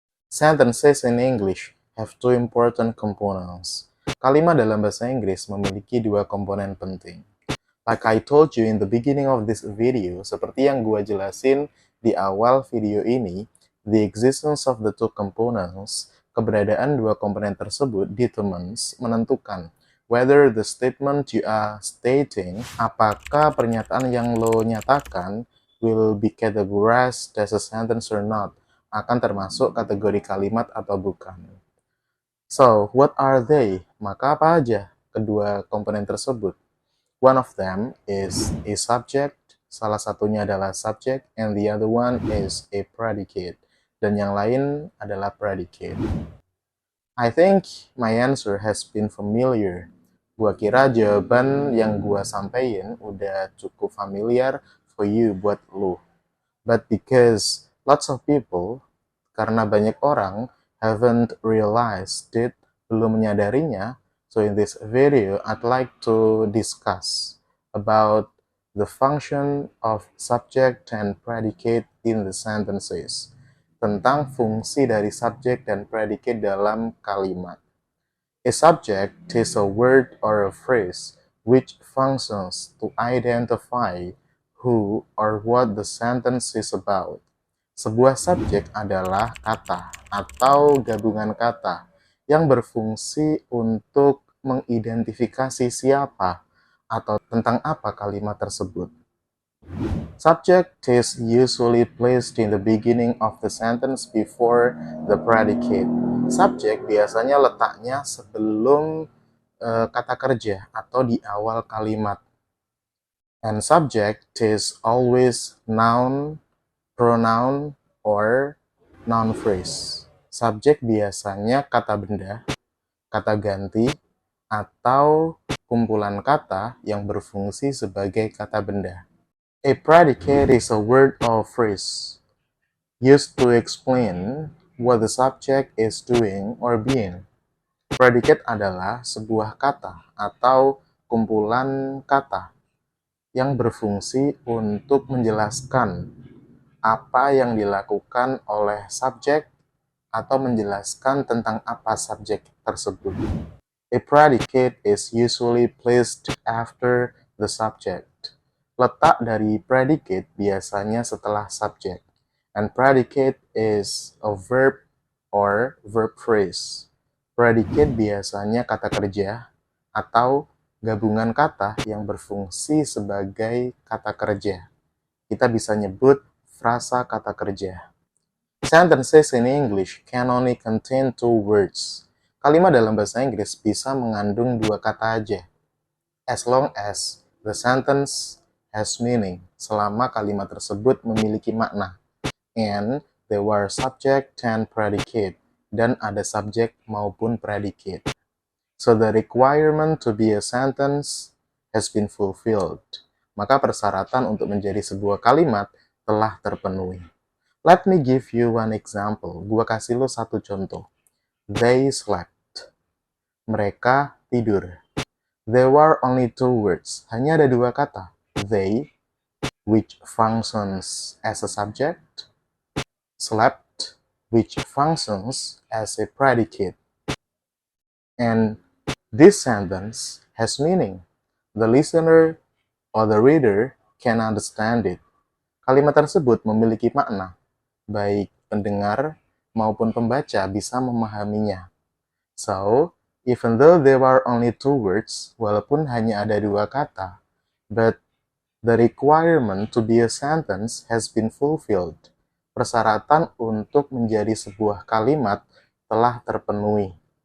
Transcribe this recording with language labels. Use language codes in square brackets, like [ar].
[en] Sentences in English have two important components. [id] Kalimat dalam bahasa Inggris memiliki dua komponen penting. [en] Like I told you in the beginning of this video, [id] seperti yang gua jelasin di awal video ini, [en] the existence of the two components, [id] keberadaan dua komponen tersebut [en] determines, [id] menentukan, [en] whether the statement you are stating, [id] apakah pernyataan yang lo nyatakan [en] will be categorized as a sentence or not, [id] akan termasuk kategori kalimat atau bukan. [en] So, what are they? [id] Maka apa aja kedua komponen tersebut? [en] One of them is a subject, [id] salah satunya adalah subject, [en] and the other one is a predicate, [id] dan yang lain adalah predicate. [en] I think my answer has been familiar. [id] Gua kira jawaban yang gua sampaikan udah cukup familiar [en] for you [id] buat lu. [en] But because lots of people, [id] karena banyak orang [en] haven't realized it, [id] belum menyadarinya, [en] so in this video I'd like to discuss about the function of subject and predicate in the sentences, [id] tentang fungsi dari subject dan predicate dalam kalimat. [en] A subject is a word or a phrase which functions to identify who or what the sentence is about. [id] Sebuah subjek adalah kata atau gabungan kata yang berfungsi untuk mengidentifikasi siapa atau tentang apa kalimat tersebut. [en] Subject is usually placed in the beginning of the sentence before the predicate. [id] Subjek biasanya letaknya sebelum kata kerja atau di awal kalimat. [en] And subject is always noun, pronoun, or noun phrase. [id] Subjek biasanya kata benda, kata ganti, atau kumpulan kata yang berfungsi sebagai kata benda. [en] A predicate is a word or phrase used to explain what the subject is doing or being. [id] Predicate adalah sebuah kata atau kumpulan kata yang berfungsi untuk menjelaskan apa yang dilakukan oleh subjek atau menjelaskan tentang apa subjek tersebut. [en] A predicate is usually placed after the subject. [id] Letak dari predicate biasanya setelah subjek. [en] And predicate is a verb or verb phrase. [id] Predicate biasanya kata kerja atau gabungan kata yang berfungsi sebagai kata kerja. Kita bisa nyebut frasa kata kerja. [en] Sentences in English can only contain two words. [id] Kalimat dalam bahasa Inggris bisa mengandung dua kata aja. [en] As long as the sentence has meaning, [id] selama kalimat tersebut memiliki makna. [en] And there were subject and predicate, [id] dan ada subjek maupun predicate. [en] So the requirement to be a sentence has been fulfilled. [id] maka persyaratan untuk menjadi sebuah kalimat telah terpenuhi. [en] Let me give you one example. [id] Gua kasih lo satu contoh. [en] They slept. [id] Mereka tidur. [en] There were only two words. [id] Hanya ada dua kata. [en] They, which functions as a subject. Slept, which functions as a predicate. And this sentence has meaning. The listener or the reader can understand it. [id] Kalimat tersebut memiliki makna, baik pendengar maupun pembaca bisa memahaminya. [en] So, even though there are only two words, [id] walaupun hanya ada dua kata, [en] but the requirement to be a sentence has been fulfilled. [id] Persyaratan untuk menjadi sebuah kalimat telah terpenuhi.